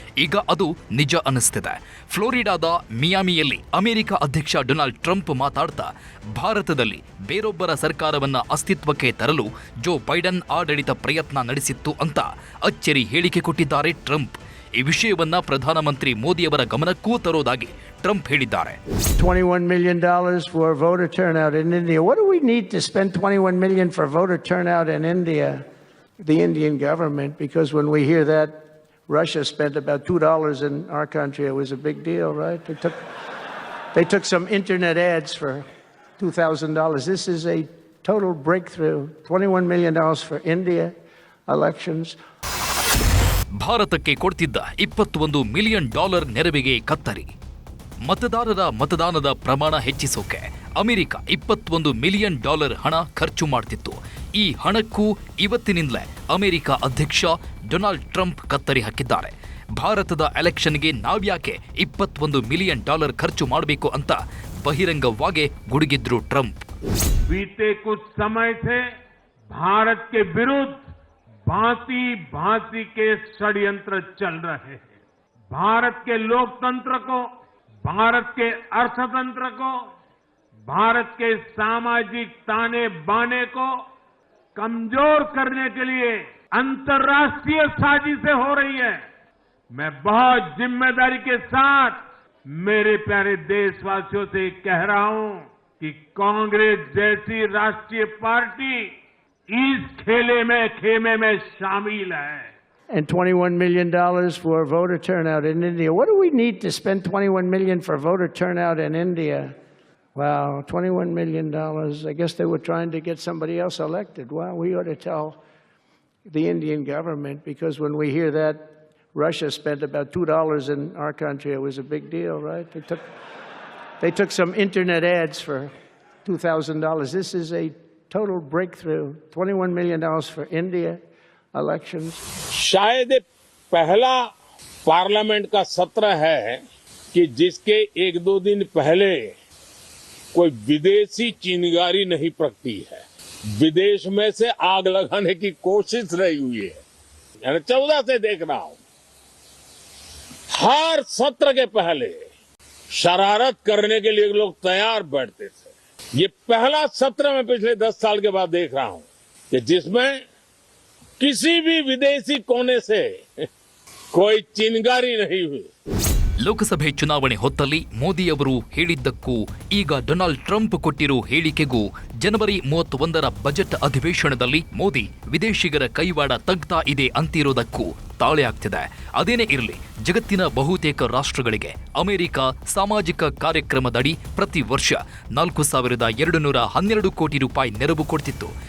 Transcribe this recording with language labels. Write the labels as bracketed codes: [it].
[kn] ಈಗ ಅದು ನಿಜ ಅನ್ನಿಸ್ತಿದೆ. ಫ್ಲೋರಿಡಾದ ಮಿಯಾಮಿಯಲ್ಲಿ ಅಮೆರಿಕ ಅಧ್ಯಕ್ಷ ಡೊನಾಲ್ಡ್ ಟ್ರಂಪ್ ಮಾತಾಡ್ತಾ ಭಾರತದಲ್ಲಿ ಬೇರೊಬ್ಬರ ಸರ್ಕಾರವನ್ನ ಅಸ್ತಿತ್ವಕ್ಕೆ ತರಲು ಜೋ ಬೈಡನ್ ಆಡಳಿತ ಪ್ರಯತ್ನ ನಡೆಸಿತ್ತು ಅಂತ ಅಚ್ಚರಿ ಹೇಳಿಕೆ ಕೊಟ್ಟಿದ್ದಾರೆ ಟ್ರಂಪ್. ಈ ವಿಷಯವನ್ನ ಪ್ರಧಾನಮಂತ್ರಿ ಮೋದಿಯವರ ಗಮನಕ್ಕೂ ತರೋದಾಗಿ ಟ್ರಂಪ್ ಹೇಳಿದ್ದಾರೆ. [en] $21 million for voter turnout in India. What do we need to spend $21 million for voter turnout in India? The Indian government, because when we hear that Russia spent about $2 in our country, it was a big deal, right? They took some internet ads for $2,000. This is a total breakthrough. $21 million for India elections. [kn] ಭಾರತಕ್ಕೆ ಕೊಡ್ತಿದ್ದ $21 million ನೆರವಿಗೆ ಕತ್ತರಿ. ಮತದಾರರ ಮತದಾನದ ಪ್ರಮಾಣ ಹೆಚ್ಚಿಸೋಕೆ America $21 million ಹಣ ಖರ್ಚು ಮಾಡ್ತಿತ್ತು. ಈ ಹಣಕ್ಕೂ ಇವತ್ತಿನಿಂದಲೇ ಅಮೆರಿಕ ಅಧ್ಯಕ್ಷ ಡೊನಾಲ್ಡ್ ಟ್ರಂಪ್ ಕತ್ತರಿ ಹಾಕಿದ್ದಾರೆ. ಭಾರತದ ಎಲೆಕ್ಷನ್ಗೆ ನಾವ್ಯಾಕೆ $21 ಮಿಲಿಯನ್ ಖರ್ಚು ಮಾಡಬೇಕು ಅಂತ ಬಹಿರಂಗವಾಗಿ ಗುಡುಗಿದ್ರು ಟ್ರಂಪ್. [hi] बीते कुछ समय से भारत के विरुद्ध भांति भांति के षड्यंत्र चल रहे हैं. भारत के लोकतंत्र को, भारत के अर्थतंत्र को, भारत के सामाजिक ताने बाने को कमजोर करने के लिए अंतर्राष्ट्रीय साजिशें हो रही है. मैं बहुत जिम्मेदारी के साथ मेरे प्यारे देशवासियों से कह रहा हूं कि कांग्रेस जैसी राष्ट्रीय पार्टी इस खेमे में शामिल है. [en] And $21 million for voter turnout in India. What do we need to spend $21 million for voter turnout in India? Wow, $21 million. I guess they were trying to get somebody else elected. Well, we ought to tell the Indian government, because when we hear that Russia spent about $2 in our country, it was a big deal, right? They took some internet ads for $2,000. This is a total breakthrough. $21 million for India elections. [hi] शायद पहला parliament का सत्र है कि जिसके 1-2 दिन पहले कोई विदेशी चिंगारी नहीं प्रगटी है. विदेश में से आग लगाने की कोशिश रही हुई है. 14 से देख रहा हूं, हर सत्र के पहले शरारत करने के लिए लोग तैयार बैठते थे. ये पहला सत्र में पिछले 10 साल के बाद देख रहा हूं कि जिसमें किसी भी विदेशी कोने से कोई चिंगारी नहीं हुई. [kn] ಲೋಕಸಭೆ ಚುನಾವಣೆ ಹೊತ್ತಲ್ಲಿ ಮೋದಿಯವರು ಹೇಳಿದ್ದಕ್ಕೂ ಈಗ ಡೊನಾಲ್ಡ್ ಟ್ರಂಪ್ ಕೊಟ್ಟಿರೋ ಹೇಳಿಕೆಗೂ ಜನವರಿ 31ರ ಬಜೆಟ್ ಅಧಿವೇಶನದಲ್ಲಿ ಮೋದಿ ವಿದೇಶಿಗರ ಕೈವಾಡ ತಗ್ತಾ ಇದೆ ಅಂತಿರೋದಕ್ಕೂ ತಾಳೆ ಆಗ್ತಿದೆ. ಅದೇನೇ ಇರಲಿ, ಜಗತ್ತಿನ ಬಹುತೇಕ ರಾಷ್ಟ್ರಗಳಿಗೆ ಅಮೆರಿಕ ಸಾಮಾಜಿಕ ಕಾರ್ಯಕ್ರಮದಡಿ ಪ್ರತಿ ವರ್ಷ $4,212 ಕೋಟಿ ನೆರವು ಕೊಡ್ತಿತ್ತು.